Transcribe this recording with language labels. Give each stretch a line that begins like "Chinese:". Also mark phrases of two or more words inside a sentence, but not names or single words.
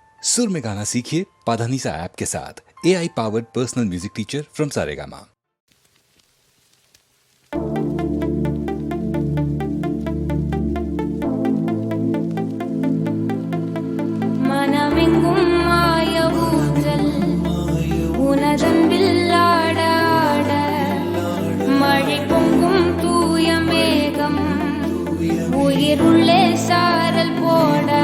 Hindi: सुर में गाना सीखिए पाधानीसा ऐप के साथ। AI
English: powered personal music teacher from
Hindi: सारेगामा।
Tamil: மனமெங்கும் மாய ஊஞ்சல் உனதன்பில் ஆட ஆட மழை பொங்கும் தூய மேகம் உயிருள்ளே சாரல் போட